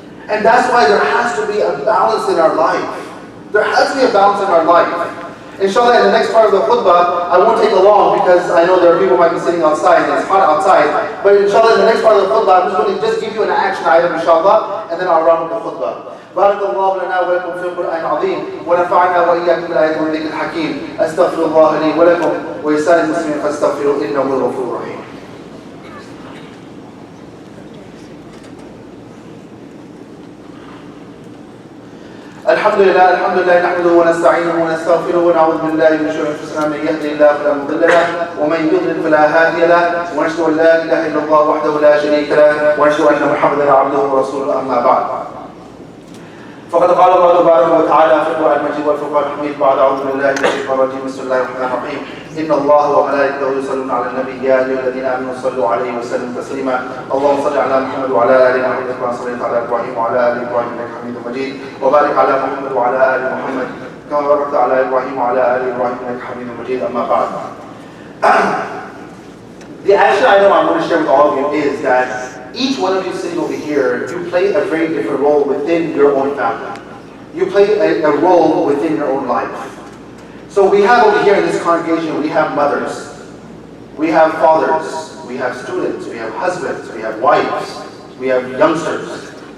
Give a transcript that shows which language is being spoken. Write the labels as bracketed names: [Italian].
[English] And that's why there has to be a balance in our life. There has to be a balance in our life. Inshallah, in the next part of the khutbah, I won't take it long because I know there are people who might be sitting outside and it's hot outside. But inshallah, in the next part of the khutbah, I'm just going to just give you an action item, inshallah, and then I'll round up the khutbah. [Arabic] بارك الله لنا ولكم في القرآن العظيم ونفعنا وإياكم بالآيات والذكر الحكيم أستغفر الله لي ولكم ولسائر المسلمين فاستغفروه إنه هو الغفور الرحيم. الحمد لله نحمده ونستعينه ونستغفره ونعوذ بالله من شرور انفسنا من يهده الله فلا مضل له ومن يضلل فلا هادي له ونشهد ان لا اله الا الله وحده لا شريك له ونشهد ان محمدا عبده ورسوله اما بعد. فقد قال الله تبارك وتعالى في القرآن المجيد والفرقان الحميد بعد أعوذ بالله من الشيطان الرجيم بسم الله الرحمن الرحيم إن الله وملائكته يصلون على النبي يا أيها الذين آمنوا صلوا عليه وسلموا تسليما اللهم صل على محمد وعلى آل محمد كما صليت على إبراهيم وعلى آل إبراهيم إنك حميد مجيد وبارك على محمد وعلى آل محمد كما باركت على إبراهيم وعلى آل إبراهيم إنك حميد مجيد أما بعد. [English] The action item I want to share with all of you is that each one of you sitting over here, you play a very different role within your own family. You play a role within your own life. So we have over here in this congregation, we have mothers, we have fathers, we have students, we have husbands, we have wives, we have youngsters.